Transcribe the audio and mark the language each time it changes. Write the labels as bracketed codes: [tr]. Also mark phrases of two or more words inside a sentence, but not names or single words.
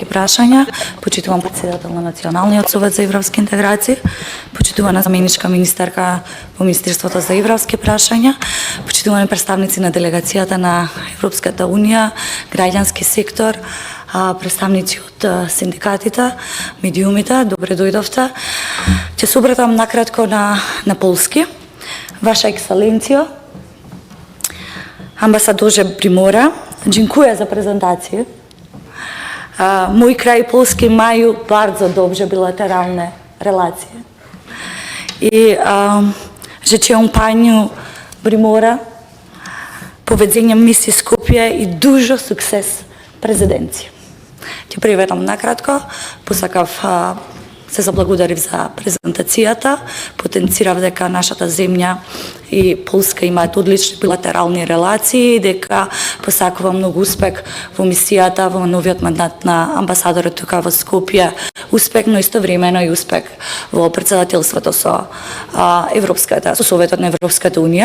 [mk] прашања, почитуван председател на Националниот совет за европски интеграции, почитувана заменичка министерка по Министерството за европски прашања, почитувани представници на делегацијата на Европската унија, граѓански сектор, представници од синдикатите, медиумите, добре дојдовте. Ќе се обратам накратко на полски. Ваша екселенцијо, амбасадорже Примора, [pl] dziękuję za prezentację. Mój kraj Polski mają bardzo dobrze bilateralne relacje. I życzę paniu Primora powodzenia misji Skopje i dużo sukces prezydencji. [mk] Ти приветам накратко, посакав се заблагодарив за презентацијата, потенцирав дека нашата земја и Полска имаат одлични билатерални релации, дека посакувам многу успех во мисијата, во новиот мандат на амбасадорот тука во Скопје, успех, но истовремено и успех во председателството со Советот на Европската унија.